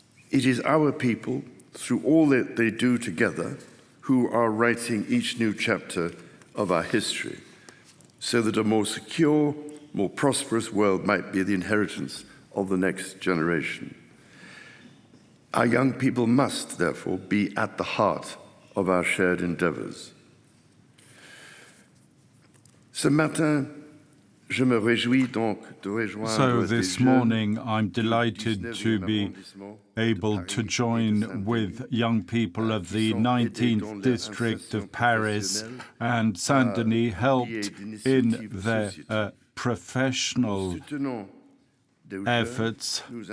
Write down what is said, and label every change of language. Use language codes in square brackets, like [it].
[en] It is our people, through all that they do together, who are writing each new chapter of our history, so that a more secure, more prosperous world might be the inheritance of the next generation. Our young people must, therefore, be at the heart of our shared endeavors. [fr] Ce matin, je me réjouis donc de rejoindre [en] this morning, I'm delighted to be able to join with young people of the 19th District of Paris and Saint-Denis, helped in their professional efforts.